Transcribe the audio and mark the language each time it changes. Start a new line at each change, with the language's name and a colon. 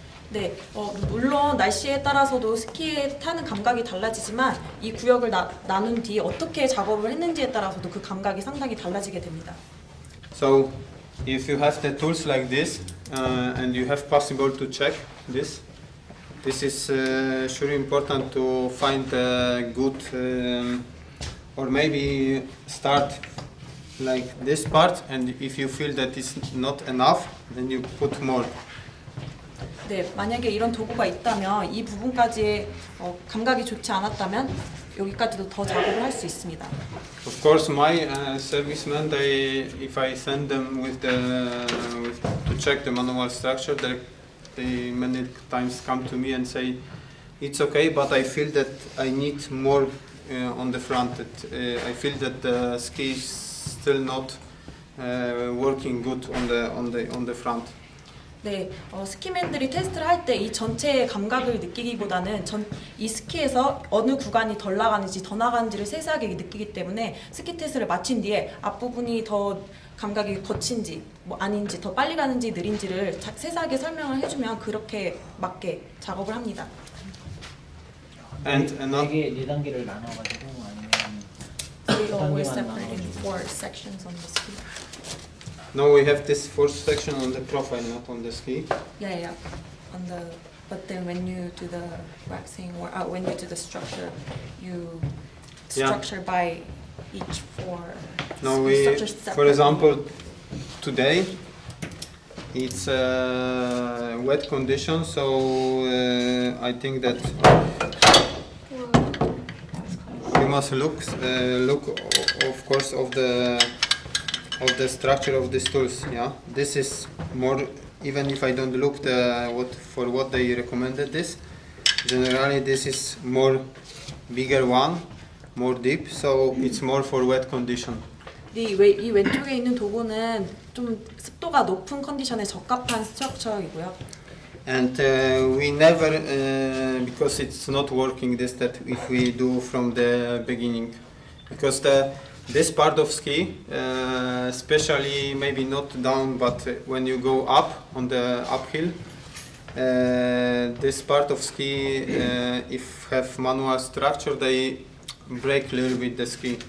Korean: 네, 물론 날씨에 따라서도 스키에 타는 감각이 달라지지만 이 구역을 나눈 뒤 어떻게 작업을 했는지에 따라서도 그 감각이 상당히 달라지게 됩니다.
English: So, if you have the tools like this and you have possible to check this, this is sure important to find a good or maybe start like this part, and if you feel that it's not enough, then you put more.
Korean: 네, 만약에 이런 도구가 있다면 이 부분까지 감각이 좋지 않았다면 여기까지도 더 작업을 할 수 있습니다.
English: Of course, my servicemen, if I send them to check the manual structure, they many times come to me and say, it's okay, but I feel that I need more on the front. I feel that the ski is still not working good on the front.
Korean: 네, 스키맨들이 테스트를 할 때 이 전체의 감각을 느끼기보다는 이 스키에서 어느 구간이 덜 나가는지 더 나가는지를 세세하게 느끼기 때문에 스키 테스트를 마친 뒤에 앞부분이 더 감각이 거친지 뭐 아닌지 더 빨리 가는지 느린지를 세세하게 설명을 해주면 그렇게 맞게 작업을 합니다.
English: And
Korean: 네 단계를 나눠가지고 아니면
English: We're separating 4 sections on the ski. now we have this fourth section on the profile, not on the ski. Yeah. But then when you do the waxing or when you do the structure, you structure by each 4. Now structure for separately. example, today it's wet condition, so I think that you must look of course of the structure of these tools. Yeah, this is more. Even if I don't look what they recommended this, generally this is more bigger one, more deep, so it's more for wet condition.
Korean: 이 왼쪽에 있는 도구는 좀 습도가 높은 컨디션에 적합한 스트럭처이고요.
English: And we never, because it's not working that if we do from the beginning, because this part of ski, especially maybe not down, but when you go up on the uphill, this part of ski, if have manual structure, they break a little bit the ski.